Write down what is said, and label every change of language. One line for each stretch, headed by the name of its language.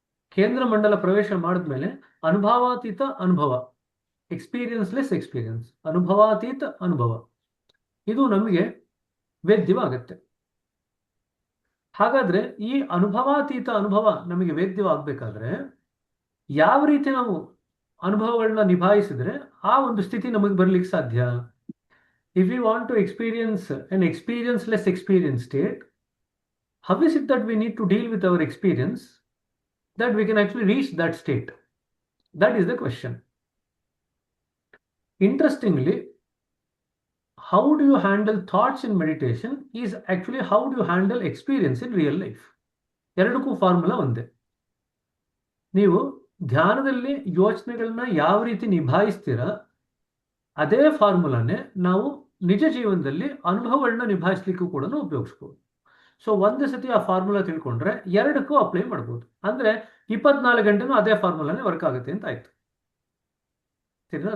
Kannada: ಕೇಂದ್ರ ಮಂಡಲ ಪ್ರವೇಶ ಮಾಡಿದ್ಮೇಲೆ ಅನುಭವಾತೀತ ಅನುಭವ,
English: experience less experience,
Kannada: ಅನುಭವಾತೀತ ಅನುಭವ, ಇದು ನಮಗೆ ವೇದ್ಯವಾಗತ್ತೆ. ಹಾಗಾದ್ರೆ ಈ ಅನುಭವಾತೀತ ಅನುಭವ ನಮಗೆ ವೇದ್ಯವಾಗಬೇಕಾದ್ರೆ ಯಾವ ರೀತಿ ನಾವು ಅನುಭವಗಳನ್ನ ನಿಭಾಯಿಸಿದ್ರೆ ಆ ಒಂದು ಸ್ಥಿತಿ ನಮಗೆ ಬರ್ಲಿಕ್ಕೆ ಸಾಧ್ಯ?
English: If you want to experience an experience-less experience state, how is it that we need to deal with our experience that we can actually reach that state? That is the question. Interestingly, how do you handle thoughts in meditation is actually how do you handle experience in real life.
Kannada: ಎರಡಕ್ಕೂ formula ಒಂದೇ. ನೀವು ಧ್ಯಾನದಲ್ಲಿ ಯೋಚನೆಗಳನ್ನ ಯಾವ ರೀತಿ ನಿಭಾಯಿಸ್ತೀರಾ ಅದೇ ಫಾರ್ಮುಲಾನೇ ನಾವು ನಿಜ ಜೀವನದಲ್ಲಿ ಅನುಭವಗಳನ್ನ ನಿಭಾಯಿಸ್ಲಿಕ್ಕೂ ಕೂಡ ಉಪಯೋಗಿಸ್ಬೋದು. ಸೊ ಒಂದು ಸತಿ ಆ ಫಾರ್ಮುಲಾ ತಿಳ್ಕೊಂಡ್ರೆ ಎರಡಕ್ಕೂ ಅಪ್ಲೈ ಮಾಡ್ಬೋದು. ಅಂದ್ರೆ 24 ಗಂಟೆನೂ ಅದೇ ಫಾರ್ಮುಲಾನೇ ವರ್ಕ್ ಆಗುತ್ತೆ ಅಂತ ಆಯ್ತು. ಸರಿನಾ?